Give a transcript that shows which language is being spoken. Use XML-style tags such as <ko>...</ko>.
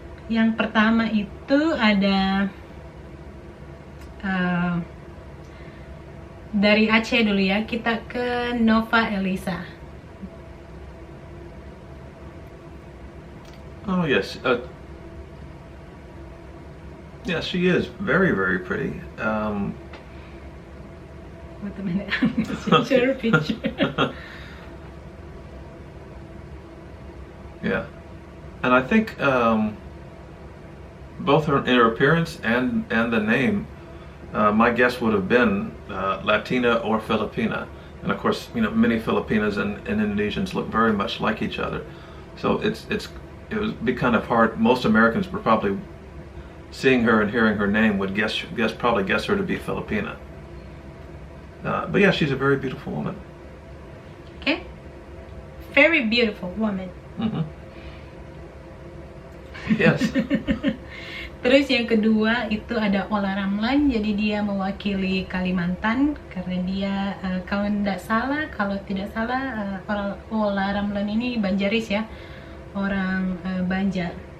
<id>Yang pertama itu ada dari Aceh dulu ya, kita ke Nova Elisa.</id> <en>Oh yes, yeah, she is very, very pretty. Wait a minute, share a picture. Yeah, and I think both in her appearance and the name, my guess would have been Latina or Filipina, and of course, you know, many Filipinas and Indonesians look very much like each other, so it would be kind of hard. Most Americans were probably seeing her and hearing her name would probably guess her to be Filipina. But yeah, she's a very beautiful woman. Okay, very beautiful woman. Mm-hmm. Yes.</en> <id>Terus yang kedua itu ada Ola Ramlan, jadi dia mewakili Kalimantan karena dia kalau tidak salah Ola Ramlan ini Banjaris ya, orang Banjar.</id>